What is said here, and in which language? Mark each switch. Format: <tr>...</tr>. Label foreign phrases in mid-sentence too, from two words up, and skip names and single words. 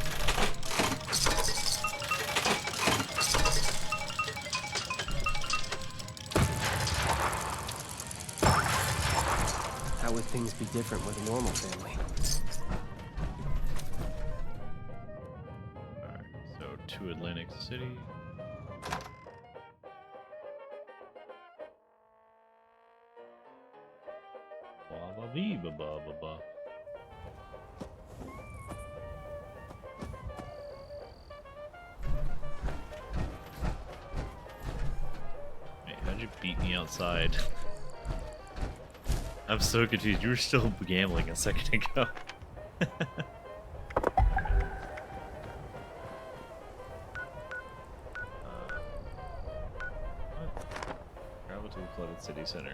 <en>How would things be different with a normal family? Alright, so to Atlantic City. Ba ba bee ba ba ba ba. Hey, how'd you beat me outside? I'm so confused. You were still gambling a second ago. Travel to the flooded city center.</en>